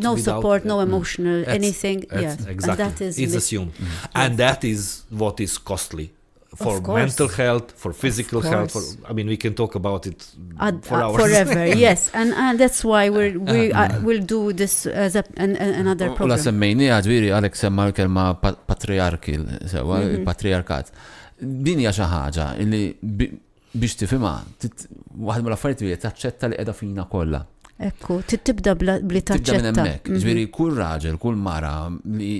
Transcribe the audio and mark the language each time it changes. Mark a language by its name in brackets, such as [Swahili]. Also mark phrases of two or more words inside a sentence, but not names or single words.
[English] support, no emotional anything. Exactly. And that is it's assumed, and that is what is costly. For mental health, for physical health, we can talk about it for hours. Forever, yes, and that's why we'll do this as another program. [Maltese] U la semmejni ġviri Alex semma l-kelma patriarkil, sewa, il-patriarkat. Din hija xi ħaġa li biex tifhimha, waħda mill-affarijiet li taċċetta li qiegħda fina kollha. Ekku, tibda bli taċċetta. Tibda minn hemmhekk. Ġviri kull raġel, kull mara li